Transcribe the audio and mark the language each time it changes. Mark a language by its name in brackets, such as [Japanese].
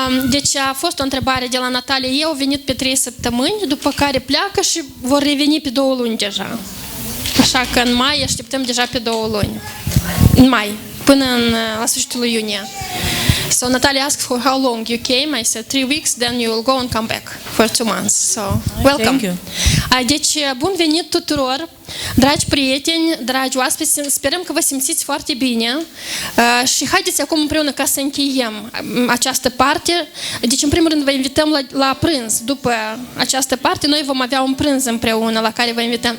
[Romanian] Deci a fost o întrebare de la Natalia. Eu au venit pe 3 săptămâni, după care pleacă și vor reveni pe 2 luni deja. Așa că în mai așteptăm deja pe 2 luni. În mai, până la sfârșitul iunie. [English] So Natalia asked for how long you came. I said 3 weeks, then you will go and come back for 2 months. So, welcome. Thank you. [Romanian] Deci, bun venit tuturor, dragi prieteni, dragi oaspeți, sperăm că vă simțiți foarte bine și haideți acum împreună ca să încheiem această parte. Deci, în primul rând, vă invităm la prânz. După această parte, noi vom avea un prânz împreună la care vă invităm.